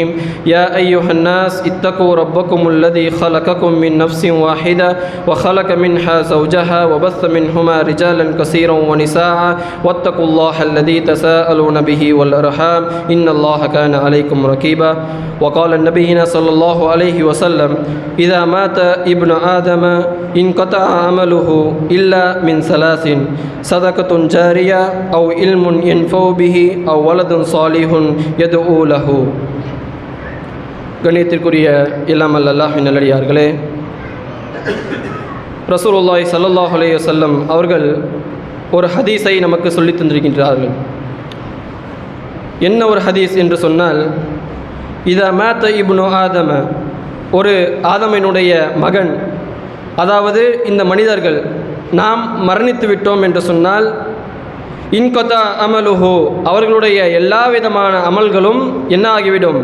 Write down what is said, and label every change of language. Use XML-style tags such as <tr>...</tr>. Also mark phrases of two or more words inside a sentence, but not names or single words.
<ar>يا أيها الناس اتقوا ربكم الذي خلقكم من نفس واحدة وخلق منها زوجها وبث منهما رجالا كثيرا ونساء واتقوا الله الذي تساءلون به والأرحام إن الله كان عليكم رقيبا. وقال النبينا صلى الله عليه وسلم: إذا مات ابن آدم انقطع عمله إلا من ثلاث: صدقة جارية أو علم ينفع به أو ولد صالح يدعو له.</ar> <ta>கண்ணியத்திற்குரிய எல்லாம் அல்லாஹ்வின் நல்லடியார்களே,</ta> <ar>رسول الله صلى الله عليه وسلم</ar> <ta>அவர்கள் ஒரு ஹதீஸை நமக்கு சொல்லித் தந்திருக்கின்றார்கள். என்ன ஒரு ஹதீஸ் என்று சொன்னால்,</ta> <ar>إذا مات ابن آدم,</ar> <ta>ஒரு ஆதமினுடைய மகன், அதாவது இந்த மனிதர்கள் நாம் மரணித்து விட்டோம் என்று சொன்னால்,</ta> <ar>انقطع عمله,</ar> <ta>அவர்களுடைய எல்லா விதமான அமல்களும் என்ன ஆகிவிடும்?</ta>